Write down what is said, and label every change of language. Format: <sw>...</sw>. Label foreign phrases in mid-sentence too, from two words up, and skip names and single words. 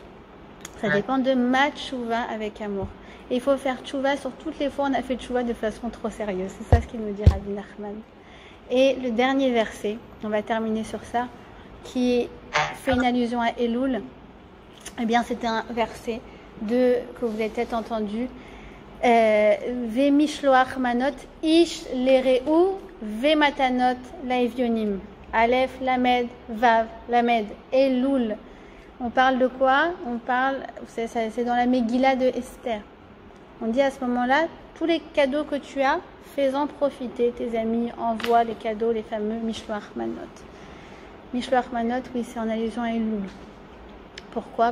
<fr>Ça dépend de ma tchouva avec amour. Et il faut faire tchouva sur toutes les fois où on a fait tchouva de façon trop sérieuse. C'est ça ce qu'il nous dit Rabbi Nachman. Et le dernier verset, on va terminer sur ça, qui fait une allusion à Elul. Eh bien, c'est un verset que vous avez peut-être entendu.</fr> <he>ומשלוח מנות איש לרעהו ומתנות לאביונים.</he> <fr>Aleph, Lamed, Vav, Lamed, Elul. On parle de quoi? On parle, c'est dans la Megillah de Esther. On dit à ce moment-là, tous les cadeaux que tu as, fais-en profiter. Tes amis envoient les cadeaux, les fameux</fr> <he>משלוח מנות. משלוח מנות,</he> <fr>oui, c'est en allusion à Elul. Pourquoi?</fr>